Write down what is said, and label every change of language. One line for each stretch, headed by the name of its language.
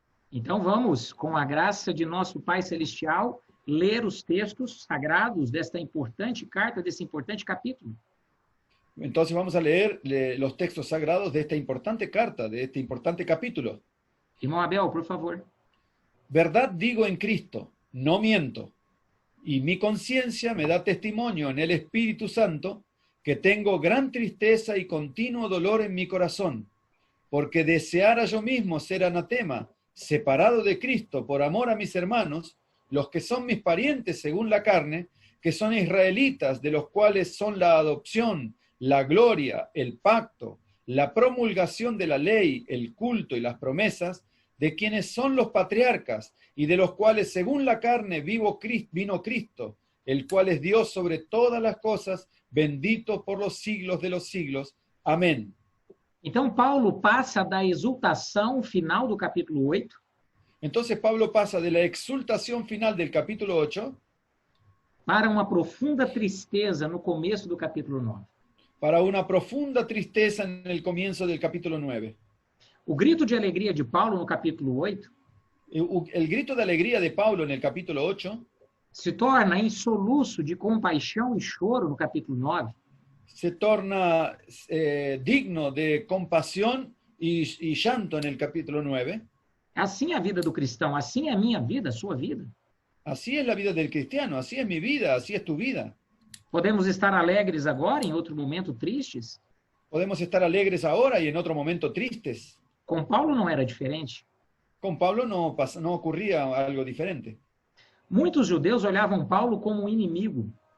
Portuguese: Então vamos, com a graça de nosso Pai Celestial, ler os textos sagrados desta importante carta, desse importante capítulo.
Spanish: Entonces vamos a leer los textos sagrados de esta importante carta, de este importante capítulo.
Portuguese: Irmão Abel, por favor.
Spanish: Verdad digo en Cristo, no miento, y mi conciencia me da testimonio en el Espíritu Santo que tengo gran tristeza y continuo dolor en mi corazón, porque deseara yo mismo ser anatema, separado de Cristo por amor a mis hermanos, los que son mis parientes según la carne, que son israelitas, de los cuales son la adopción, la gloria, el pacto, la promulgación de la ley, el culto y las promesas, de quienes son los patriarcas, y de los cuales según la carne vino Cristo, el cual es Dios sobre todas las cosas, bendito por los siglos de los siglos. Amén.
Portuguese: Então, Paulo passa da exultação final do capítulo 8
Spanish: Entonces Pablo pasa de la exultación final del capítulo 8
Portuguese: para uma profunda tristeza no começo do capítulo 9.
Spanish: para una profunda tristeza en el comienzo del capítulo 9.
Portuguese: O grito de alegria de Paulo no capítulo 8
Spanish: El grito de alegría de Pablo en el capítulo 8
Portuguese: se torna em soluço de compaixão e choro no capítulo 9.
Spanish: se torna digno de compasión y llanto en el capítulo 9.
Portuguese: Assim é a vida do cristão, assim é a minha vida, a sua vida.
Spanish: Así es la vida del cristiano, así es mi vida, así es tu vida.
Portuguese: Podemos estar alegres agora, em outro momento tristes.
Spanish: Podemos estar alegres ahora y en otro momento tristes.
Portuguese: Com Paulo não era diferente.
Spanish: Con Pablo no ocurría algo diferente.
Portuguese: Muitos judeus olhavam Paulo como um inimigo.